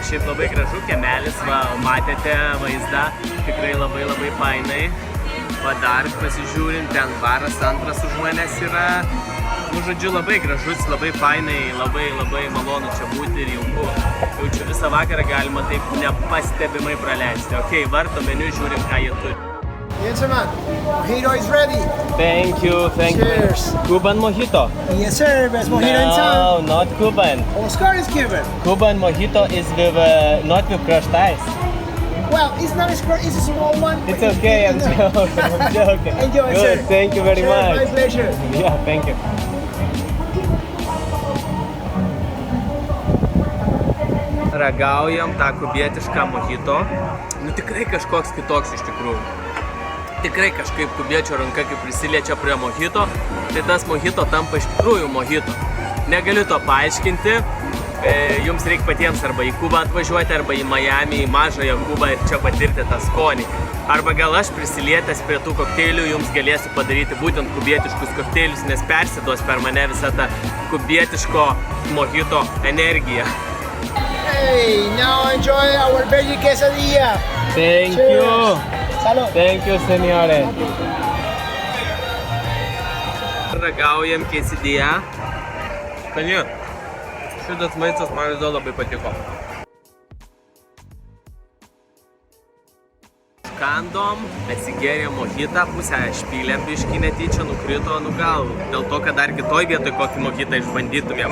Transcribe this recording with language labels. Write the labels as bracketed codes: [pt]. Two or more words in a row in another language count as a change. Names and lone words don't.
[lt] Šiaip labai gražu kiemelis, va, matėte vaizdą, tikrai labai fainai. Va dar pasižiūrint, ten baras antras už manęs yra. Žodžiu, labai gražus, labai fainai, labai malonu čia būti ir jauku. Jaučiu visą vakarą galima taip nepastebimai praleisti. Ok, varto meniu, žiūrim, ką jie turi. [en] Gentlemen, mojito is ready. Thank you. Cheers. Cuban mojito? Yes, sir. Best mojito in town. No, not Cuban. Oscar is Cuban. Cuban mojito is with, not with crushed ice. Well, it's not as it's a small one. It's okay, I'm joking. Enjoy, good, sir. Thank you very much. My pleasure. Yeah, thank you. [lt] Ragaujam tą kubietišką mojito. Tikrai kažkoks kitoks iš tikrųjų. Tikrai kažkaip kubiečio ranka, kai prisiliečia prie mojito, tai tas mojito tampa iš tikrųjų mojito. Negaliu to paaiškinti. Jums reikia patiems arba į Kubą atvažiuoti, arba į Miami, į mažąją Kubą ir čia patirti tą skonį. Arba gal aš prisilietęs prie tų kokteilių jums galėsiu padaryti būtent kubietiškus kokteilius, nes persiduos per mane visą tą kubietiško mojito energiją. [en] Hey, now enjoy our veggie quesadilla. Thank Cheers. you. Salud. Thank you, [lt] senjore. Ragaujam quesadilla. Skani. Šitas maistas man vis dėlto labai patiko. nukandom, atsigėrėm mojitą, pusę špylėm biškį netyčia, nukrito, nu gal, dėl to, kad dar kitoj vietoj kokį mojitą išbandytumėm.